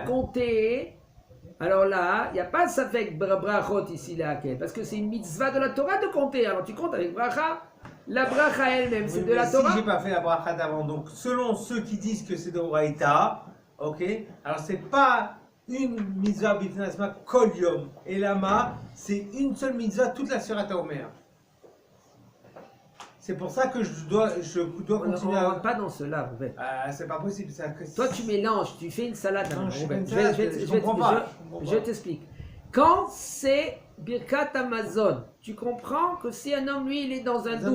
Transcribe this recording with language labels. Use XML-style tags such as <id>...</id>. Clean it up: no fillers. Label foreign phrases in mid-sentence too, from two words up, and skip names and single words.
<fr>de compter, alors là, il n'y a pas de safek brachot ici, là, parce que c'est une mitzvah de la Torah de compter. Alors tu comptes avec bracha. La bracha elle-même, c'est Oui, de mais la si Torah. j'ai pas fait la bracha d'avant, donc selon ceux qui disent que c'est d'Oraïta, ok, alors c'est pas une mitzvah</fr> <he>בפני עצמה כל יום.</he> <fr>Et lama, c'est une seule mitzvah toute la Surat Omer. C'est pour ça que je dois On ne continuer à. rentre pas dans cela, Rouben. Ah, c'est pas possible. Toi tu mélanges, tu fais une salade. Non, maintenant, je fais Rouben. une salade, je comprends pas. Je t'explique. Quand c'est Birkat Amazon, tu comprends que si un homme, lui, il est dans un doute.</fr>